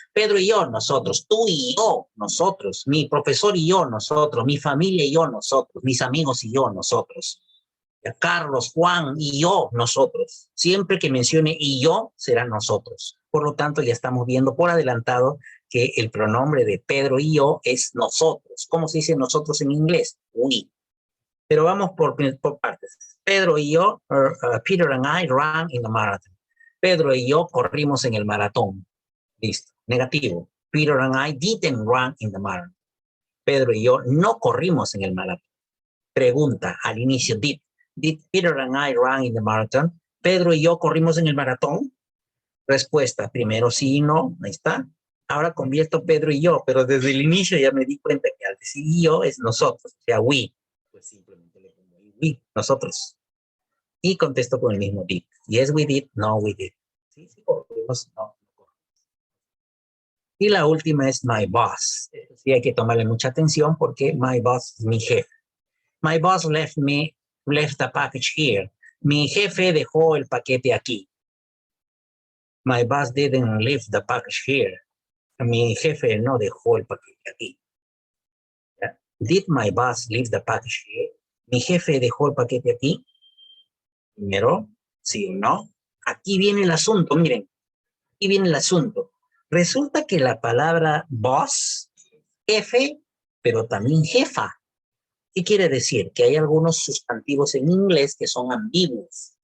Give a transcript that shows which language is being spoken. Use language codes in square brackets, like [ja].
[es] Pedro y yo, nosotros, tú y yo, nosotros, mi profesor y yo, nosotros, mi familia y yo, nosotros, mis amigos y yo, nosotros. Carlos, Juan y yo, nosotros. Siempre que mencione y yo, será nosotros. Por lo tanto, ya estamos viendo por adelantado que el pronombre de Pedro y yo es nosotros. ¿Cómo se dice nosotros en inglés? We. Pero vamos por partes. Pedro y yo, [en] Peter and I ran in the marathon. [es] Pedro y yo corrimos en el maratón. Listo. Negativo. [en] Peter and I didn't run in the marathon. [es] Pedro y yo no corrimos en el maratón. Pregunta al inicio, [en] Did Peter and I run in the marathon? [es] Pedro y yo corrimos en el maratón. Respuesta, primero sí y no, ahí está. Ahora convierto Pedro y yo, pero desde el inicio ya me di cuenta que al decir yo es nosotros, o sea, we. Pues simplemente le pongo we, nosotros. Y contesto con el mismo did. [en] Yes, we did, no, we did. [es] Sí, corrimos, no. Y la última es my boss. Sí, hay que tomarle mucha atención porque my boss es mi jefe. [en] My boss left the package here. [es] Mi jefe dejó el paquete aquí. [en] My boss didn't leave the package here. [es] Mi jefe no dejó el paquete aquí. [en] Did my boss leave the package here? [es] Mi jefe dejó el paquete aquí. Primero, sí o no. Aquí viene el asunto, miren. Aquí viene el asunto. Resulta que la palabra boss, jefe, pero también jefa. ¿Qué quiere decir? Que hay algunos sustantivos en inglés que son ambiguos.